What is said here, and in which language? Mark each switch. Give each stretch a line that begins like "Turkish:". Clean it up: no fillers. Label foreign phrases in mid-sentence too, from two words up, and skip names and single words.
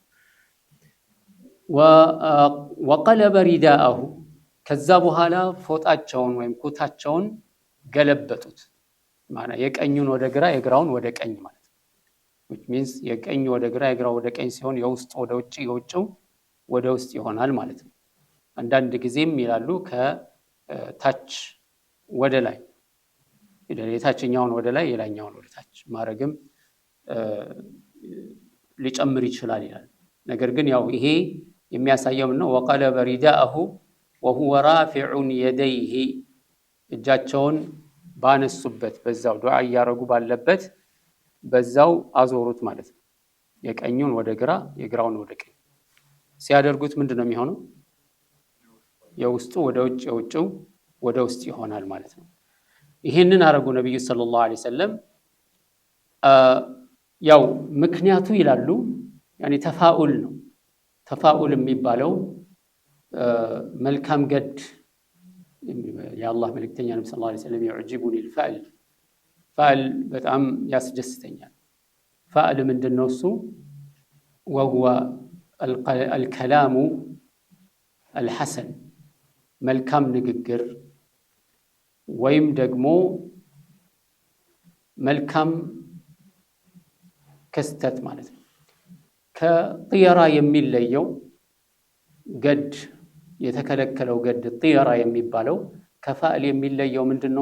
Arabic: وقلب رداءه
Amharic: ከዛ በኋላ ፎጣቸውን ወይም ኩታቸውን ገለበጡት። ማለት የቀኙን ወደ ግራ የግራውን ወደ ቀኝ ማለት ነው።
English: which means
Amharic: የቀኝ ወደ ግራ የግራው ወደ ቀኝ ሲሆን የውስጥ ወደ ውጭ የውጭው ወደ ውስጥ ይሆናል ማለት ነው። አንዳንድ ጊዜም ይላሉ ከታች ወደ ላይ የታችኛውን ወደ ላይ የላይኛውን ወደ ታች ማድረግም ሊጨምር ይችላል ይላል። ነገር ግን ያው ይሄ የሚያሳየው ነው
Arabic: وقلب رداءه وهو رافع يديه
Amharic: እጃቸውን ባነሱበት በዛው ዱዓ ያረጉ ባለበት በዛው አዞሩት ማለት ነው። የቀኙን ወደ ግራ የግራውን ወደ ቀኝ ሲያደርጉት ምንድነው የሚሆነው? የውስጡ ወደ ውጭ የውጭው ወደ ውስጥ ይሆናል ማለት ነው። ይሄንን አረጉ ነብዩ
Arabic: صلى الله عليه وسلم።
Amharic: ያው ምክንያቱ ይላሉ ያኒ ተፋኡል ነው። ተፋኡል የሚባለው መልካም ገድ የአላህ መልእክተኛ ነብዩ
Arabic: صلى الله عليه وسلم يعجبني الفأل فأل
Amharic: በጣም ያስደስተኛል። فأل ምንድነው እሱ?
Arabic: وهو الكلام الحسن
Amharic: መልካም ንግግር ወይም ደግሞ መልካም ክስተት ማለት ነው። ከጥየራ የሚለየው ገድ የተከለከለው ገድ ጥየራ የሚባለው ከፋዕል የሚለየው ምንድነው?